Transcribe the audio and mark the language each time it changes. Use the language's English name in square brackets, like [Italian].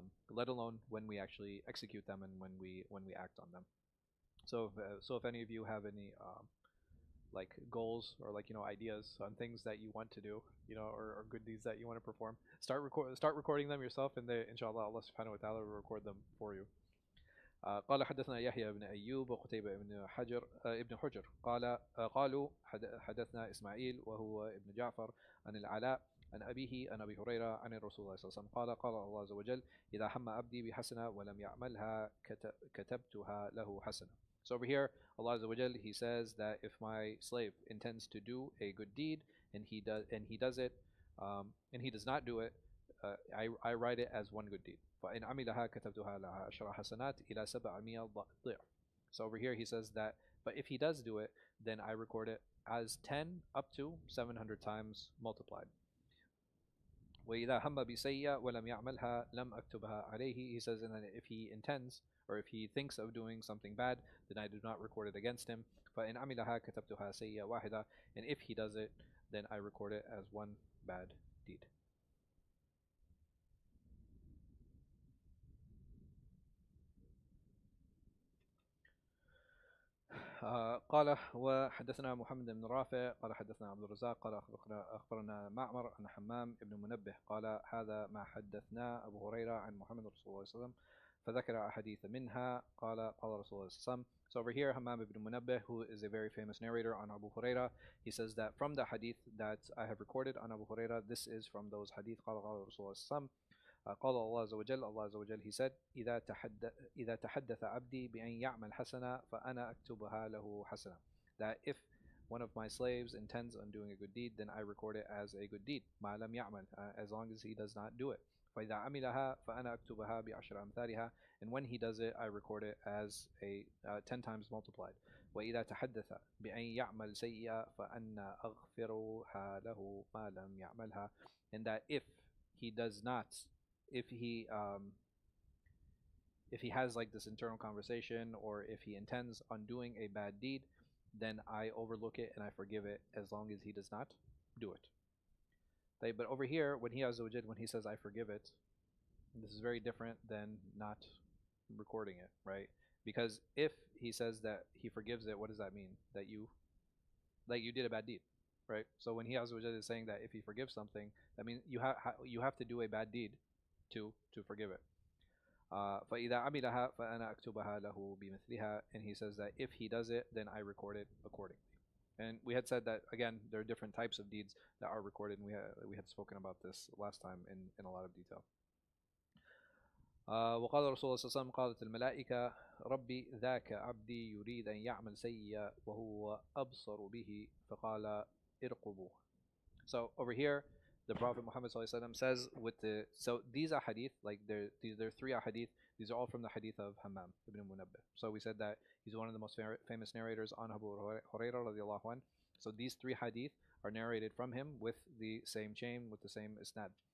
[English] Let alone when we actually execute them and when we act on them. So if any of you have any like goals or like ideas on things that you want to do, or good deeds that you want to perform, start recording them yourself, and they, inshallah, Allah subhanahu wa ta'ala will record them for you. [Arabic] قال حدثنا يحيى بن أيوب وقتيبة بن حجر ابن حجر قالوا حدثنا إسماعيل وهو ابن جعفر عن العلاء عن أبيه عن أبي هريرة عن الرسول صلى الله عليه وسلم قال الله عز وجل إذا هم عبدي بحسنة ولم يعملها كتبتها له حسنة. [English] So over here, Allah Azza wa Jal, He says that if my slave intends to do a good deed and he does it, and he does not do it, I write it as one good deed. [Arabic] فَإِنْ عَمِلَهَا كَتَبْتُهَا لَهَا عَشْرَ حَسَنَاتٍ إِلَى 700 ضِعْفٍ. [English] So over here he says that, but if he does do it, then I record it as 10 up to 700 times multiplied. [Arabic] وَإِذَا هَمَّ بِسَيِّئَةٍ وَلَمْ يَعْمَلْهَا لَمْ أَكْتُبْهَا عَلَيْهِ. [English] He says, and then if he intends or if he thinks of doing something bad, then I do not record it against him. [Arabic] فَإِنْ عَمِلَهَا كَتَبْتُهَا سَيِّئَةً وَاحِدَةً. [English] And if he does it, then I record it as one bad deed. [Arabic] قال وحدثنا محمد بن رافع قال حدثنا عبد الرزاق قال أخبرنا معمر عن حمام بن منبه قال هذا ما حدثنا أبو هريرة عن محمد رسول الله صلى الله عليه وسلم فذكر أحاديث منها قال رسول الله صلى الله عليه وسلم. [English] So over here, Hammam ibn Munabbih, who is a very famous narrator on Abu Huraira, he says that from the hadith that I have recorded on Abu Huraira, this is from those hadith. [Arabic] قال رسول الله صلى الله عليه وسلم قال الله عز وجل, Allah Azza wa Jal, [English] He said, [Arabic] إذا تحدث عبدي بأن يعمل حسنة فأنا أكتبها له حسنة. [English] That if one of my slaves intends on doing a good deed, then I record it as a good deed. [Arabic] ما لم يعمل, [English] as long as he does not do it. [Arabic] فإذا عملها فأنا أكتبها بعشر أمثالها. [English] And when he does it, I record it as a 10 times multiplied. [Arabic] وإذا تحدث بأن يعمل سيئة فأنا أغفرها له ما لم يعملها. [English] And that if he does not, if he has like this internal conversation, or if he intends on doing a bad deed, then I overlook it and I forgive it as long as he does not do it. Okay, but over here, when he says I forgive it, this is very different than not recording it, right? Because if he says that he forgives it, what does that mean? That you did a bad deed, right? So when he is saying that if he forgives something, that means you have to do a bad deed to forgive it. [Arabic] فَإِذَا عَمِلَهَا فَأَنَا أَكْتُبَهَا لَهُ بِمِثْلِهَا. [English] And he says that if he does it, then I record it accordingly. And we had said that, again, there are different types of deeds that are recorded, and we had spoken about this last time in a lot of detail. [Arabic] وقال رسول الله صلى الله عليه وسلم قالت الملائكة ربي ذاك عبدي يريد أن يعمل سيئا وهو أبصر به فقال ارقبوه. [English] So over here, the Prophet Muhammad ﷺ says so these ahadith, like there are three ahadith, These are all from the hadith of Hammam ibn Munabbih. So we said that he's one of the most famous narrators on Abu Hurairah radiallahu anhu. So these three hadith are narrated from him with the same chain, with the same isnad.